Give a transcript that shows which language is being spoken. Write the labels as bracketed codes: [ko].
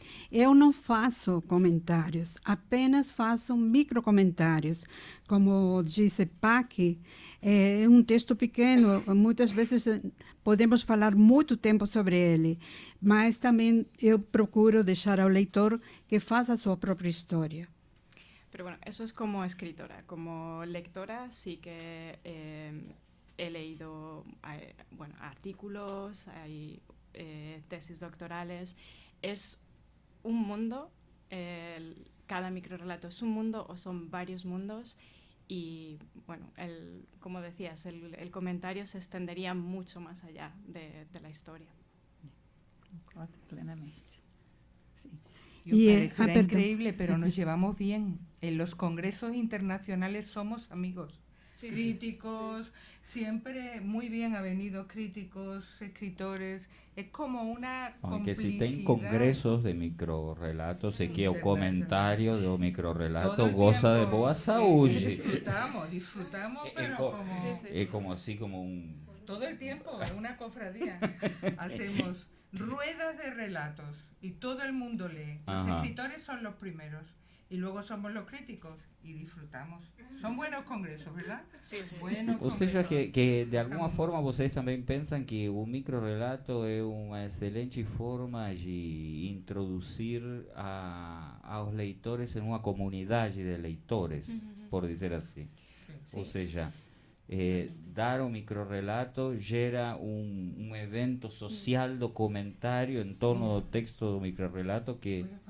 [pt] Eu não faço comentários, apenas faço microcomentários. Como disse Paqui, é um texto pequeno, muitas vezes podemos falar muito tempo sobre ele, mas também eu procuro deixar ao leitor que faça a sua própria história. [es] Pero bueno, eso es como escritora. Como lectora sí que he leído artículos, hay tesis doctorales. Es un mundo, cada microrelato es un mundo o son varios mundos y, bueno, como decías, el comentario se extendería mucho más allá de la historia. [pt] Concordo plenamente. Sí. [es] Y parecerá increíble, pero nos llevamos bien. En los congresos internacionales somos amigos. Sí, críticos, sí. Siempre muy bien avenidos críticos, escritores. Es como una aunque complicidad. [pt] si tem congressos de microrelatos e que o comentário do microrelato goza de boa saúde. [es] Disfrutamos, pero como... Es como así, como un... Todo el tiempo, una cofradía. Hacemos ruedas de relatos y todo el mundo lee. Los escritores son los primeros y luego somos los críticos y disfrutamos. Son buenos congresos, ¿verdad? Sí, sí. [pt] Buenos Ou seja, que de alguma forma vocês também pensam que o microrelato é uma excelente forma de introduzir aos leitores em uma comunidade de leitores, por dizer assim. [es] Sí. [pt] Ou seja, dar um microrelato gera um evento social do comentário em torno do texto do microrelato que...